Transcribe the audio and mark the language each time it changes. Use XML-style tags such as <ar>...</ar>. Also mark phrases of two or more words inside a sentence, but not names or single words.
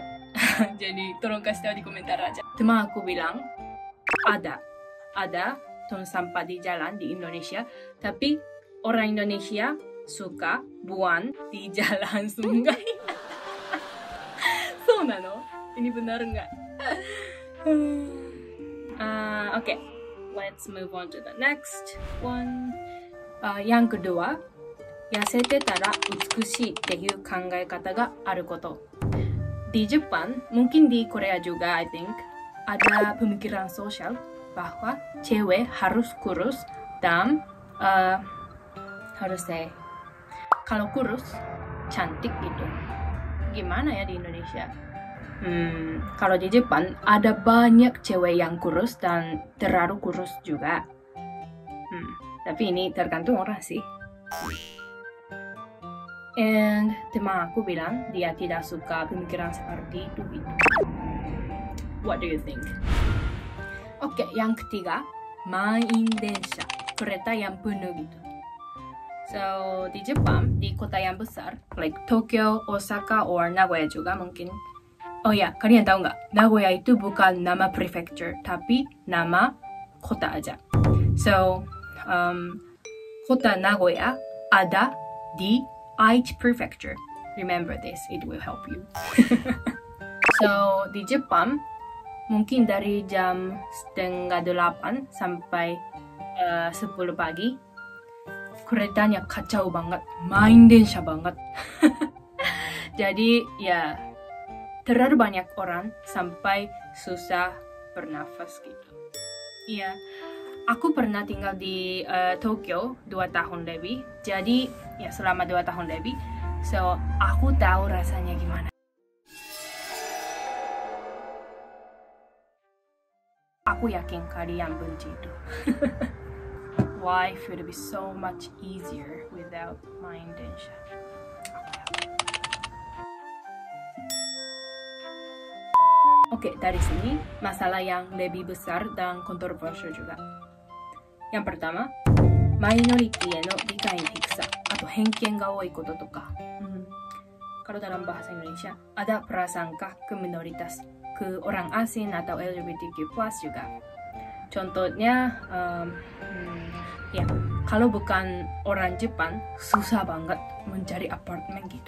<id>Jadi tolong kasih tahu di komentar aja. Teman aku bilang ada tong sampah di jalan di Indonesia. Tapi orang Indonesia suka buang di jalan sungai.</id> <ja>そうなの?</ja> <id>Ini benar nggak? Oke,</id> <en>let's move on to the next one.</en> <id>Yang kedua,</id> <ja>痩せてたら美しいっていう考え方があること.</ja> <id>Di Jepang, mungkin di Korea juga,</id> <en>I think,</en> <id>ada pemikiran sosial bahwa cewek harus kurus dan harus say, kalau kurus, cantik gitu. Gimana ya di Indonesia? Kalau di Jepang, ada banyak cewek yang kurus dan terlalu kurus juga. Tapi ini tergantung orang sih. And teman aku bilang dia tidak suka pemikiran seperti itu gitu.</id> <en>What do you think?</en> <id>Oke, yang ketiga,</id> <ja>満員電車,</ja> <id>kereta yang penuh gitu. So, di Jepang, di kota yang besar, like Tokyo, Osaka, or Nagoya juga mungkin. Oh ya, kalian tahu nggak? Nagoya itu bukan nama prefecture, tapi nama kota aja. So, kota Nagoya ada di Aichi Prefecture.</id> <en>Remember this, it will help you.</en> <id>So, di Jepang, mungkin dari jam 7:30 sampai 10 pagi, keretanya kacau banget,</id> <ja>満員電車</ja> <id>banget. Jadi ya terlalu banyak orang sampai susah bernafas gitu. Iya, aku pernah tinggal di Tokyo 2 tahun lebih. Jadi ya selama 2 tahun lebih, so aku tahu rasanya gimana. Aku yakin kalian benci itu.</id> <en>Life would be so much easier without</en> <ja>満員電車.</ja> <id>Oke, dari sini masalah yang lebih besar dan kontroversial juga. Yang pertama,</id> <ja>minority への理解の低さ、あと偏見が多いこととか。</ja> <id>Kalau dalam bahasa Indonesia, ada prasangka ke minoritas, ke orang asing atau LGBTQ+ juga. Contohnya, ya, kalau bukan orang Jepang, susah banget mencari apartemen gitu.</id>